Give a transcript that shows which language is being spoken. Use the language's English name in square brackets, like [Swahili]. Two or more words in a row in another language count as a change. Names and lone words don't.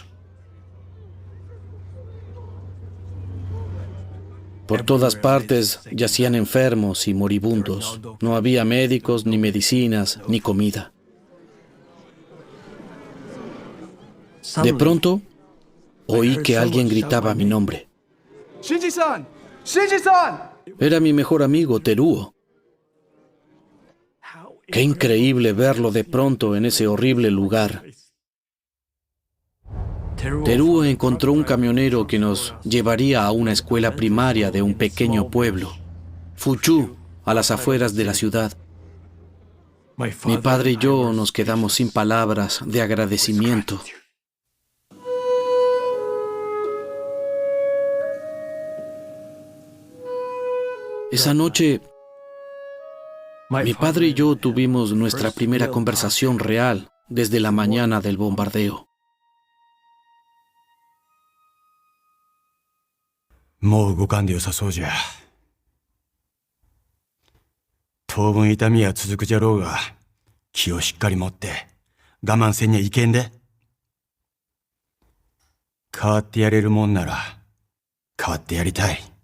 [Spanish] Por todas partes yacían enfermos y moribundos. No había médicos, ni medicinas, ni comida. De pronto, oí que alguien gritaba mi nombre. ¡Shinji-san! ¡Shinji-san! Era mi mejor amigo, Teruo. Qué increíble verlo de pronto en ese horrible lugar. Teruo encontró un camionero que nos llevaría a una escuela primaria de un pequeño pueblo, Fuchu, a las afueras de la ciudad. Mi padre y yo nos quedamos sin palabras de agradecimiento. Esa noche, mi padre y yo tuvimos nuestra primera conversación real desde la mañana del bombardeo. [Japanese] もう動かんでよさそうじゃ。当分痛みは続くじゃろうが、気をしっかり持って我慢せんにはいけんで。変わってやれるもんなら変わってやりたい。